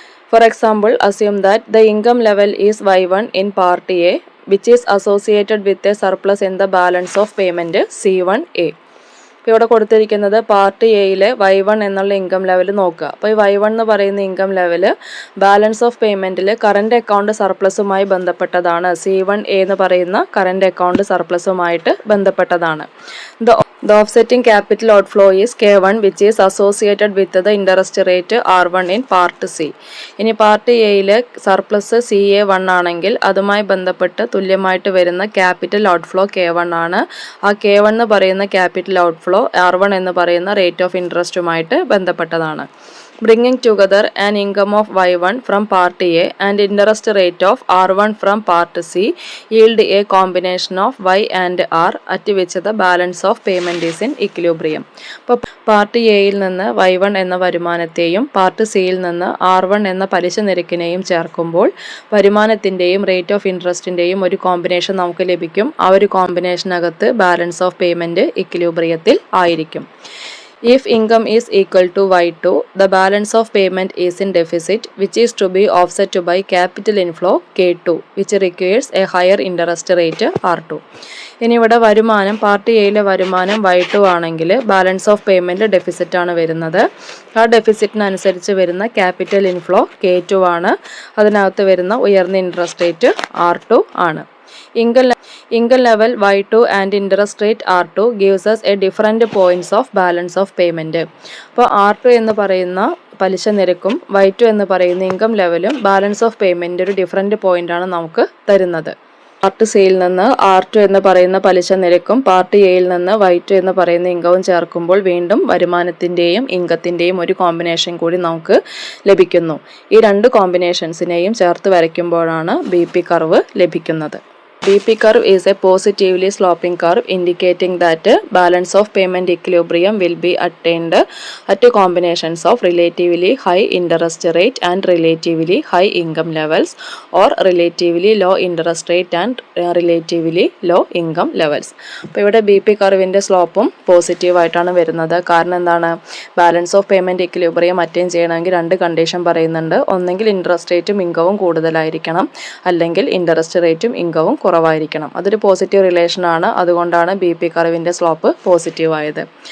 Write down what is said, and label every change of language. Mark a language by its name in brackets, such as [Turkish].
[English] For example, assume that the income level is Y1 in part A which is associated with a surplus in the balance of payment C1A. [Malayalam] ഇപ്പോൾ ഇവിടെ കൊടുത്തിരിക്കുന്നത് part എയിലെ Y1 എന്നുള്ള income level നോക്കുക. അപ്പോൾ ഈ Y1 എന്ന് പറയുന്ന income level balance of പേയ്മെന്റിൽ current account സർപ്ലസുമായി ബന്ധപ്പെട്ടതാണ്. C1A എന്ന് പറയുന്ന കറണ്ട് അക്കൗണ്ട് സർപ്ലസുമായിട്ട് ബന്ധപ്പെട്ടതാണ്. [English] The offsetting capital outflow is K1 which is associated with the interest rate R1 in part C. [Malayalam] ഇനി പാർട്ട് എയിലെ സർപ്ലസ് CA1 ആണെങ്കിൽ അതുമായി ബന്ധപ്പെട്ട് തുല്യമായിട്ട് വരുന്ന ക്യാപിറ്റൽ ഔട്ട്ഫ്ലോ K1 ആണ്. ആ K1 എന്ന് പറയുന്ന ക്യാപിറ്റൽ ഔട്ട്ഫ്ലോ R1 എന്ന് പറയുന്ന റേറ്റ് ഓഫ് ഇൻട്രസ്റ്റുമായിട്ട് ബന്ധപ്പെട്ടതാണ്. [English] Bringing together an income of Y1 from part A and interest rate of R1 from part C yield a combination of Y and R at which the balance of payment is in equilibrium. [Malayalam] അപ്പോൾ part എയിൽ നിന്ന് Y1 എന്ന വരുമാനത്തെയും part സിയിൽ നിന്ന് R1 എന്ന പലിശ നിരക്കിനെയും ചേർക്കുമ്പോൾ വരുമാനത്തിൻ്റെയും rate of ഇൻട്രസ്റ്റിൻ്റെയും ഒരു കോമ്പിനേഷൻ നമുക്ക് ലഭിക്കും. ആ ഒരു കോമ്പിനേഷനകത്ത് ബാലൻസ് ഓഫ് പേയ്മെൻറ്റ് ഇക്വിലിബ്രിയത്തിൽ ആയിരിക്കും. [English] If income is equal to Y2, the balance of payment is in deficit, which is to be offset by capital inflow K2, which requires a higher interest rate R2. [Malayalam] ഇനി ഇവിടെ വരുമാനം part എയിലെ വരുമാനം Y2 ആണെങ്കിൽ balance of payment deficit ആണ് വരുന്നത്. ആ ഡെഫിസിറ്റിനനുസരിച്ച് വരുന്ന ക്യാപിറ്റൽ ഇൻഫ്ലോ K2 ആണ്. അതിനകത്ത് വരുന്ന ഉയർന്ന ഇൻട്രസ്റ്റ് റേറ്റ് R2 ആണ്. [English] Income level Y2 and interest rate R2 gives us a different points of balance of payment. [Malayalam] അപ്പോൾ R2 എന്ന് പറയുന്ന പലിശ നിരക്കും Y2 എന്ന് പറയുന്ന ഇൻകം ലെവലും ബാലൻസ് ഓഫ് പേയ്മെന്റ് ഒരു ഡിഫറൻറ്റ് പോയിന്റ് ആണ് നമുക്ക് തരുന്നത്. പാർട്ട് സിയിൽ നിന്ന് R2 എന്ന് പറയുന്ന പലിശ നിരക്കും പാർട്ട് എയിൽ നിന്ന് Y2 എന്ന് പറയുന്ന ഇൻകവും ചേർക്കുമ്പോൾ വീണ്ടും വരുമാനത്തിൻ്റെയും ഇൻകത്തിൻ്റെയും ഒരു കോമ്പിനേഷൻ കൂടി നമുക്ക് ലഭിക്കുന്നു. ഈ രണ്ട് കോമ്പിനേഷൻസിനെയും ചേർത്ത് വരയ്ക്കുമ്പോഴാണ് BP കർവ് ലഭിക്കുന്നത്. [English] BP curve is a positively sloping curve indicating that balance of payment equilibrium will be attained at combinations of relatively high interest rate and relatively high income levels or relatively low interest rate and relatively low income levels. [Malayalam] അപ്പോൾ ഇവിടെ BP കർവിൻ്റെ സ്ലോപ്പും positive ആയിട്ടാണ് വരുന്നത്. കാരണം എന്താണ്? Balance of payment equilibrium attain ചെയ്യണമെങ്കിൽ രണ്ട് condition പറയുന്നുണ്ട്. ഒന്നെങ്കിൽ ഇൻട്രസ്റ്റ് റേറ്റും ഇൻകവും കൂടുതലായിരിക്കണം, അല്ലെങ്കിൽ ഇൻട്രസ്റ്റ് റേറ്റും ഇൻകവും കുറവായിരിക്കണം. അതൊരു പോസിറ്റീവ് റിലേഷൻ ആണ്. അതുകൊണ്ടാണ് BP കർവിൻ്റെ സ്ലോപ്പ് പോസിറ്റീവ് ആയത്.